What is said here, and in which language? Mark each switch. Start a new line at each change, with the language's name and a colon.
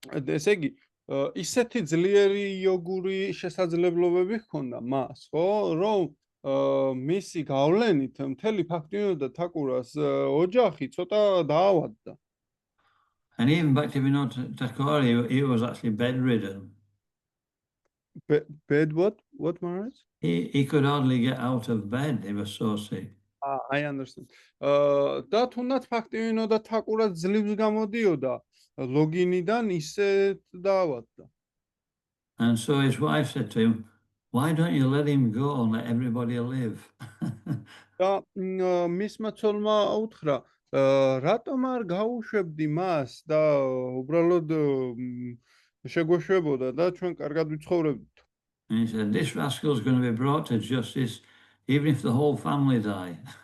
Georgian: ესე იგი, ისეთი ძლიერი იოგური შესაძლებლობები ჰქონდა მას, ხო, რომ მისი გავლენით მთელი ბhaktivinoda Thakura's ოჯახი ცოტა დაავადდა.
English: And even Bhaktivinoda Thakur, he was actually bedridden. Bed what? What, Maharaj? He could hardly get out of bed. He was so sick. I understand.
Georgian: და თუნდაც ბhaktivinoda Thakura ძლივს გამოდიოდა ლოგინიდან, ისე დაავადდა.
English: And so his wife said to him, "Why don't you let him go and let everybody live?"
Georgian: და მისმა ცოლმა უთხრა, რატომ არ გაუშვებდი მას და უბრალოდ შეგვეშვებოდა და ჩვენ კარგად ვიცხოვრებდით.
English: And he said, "This rascal is going to be brought to justice even if the whole family die."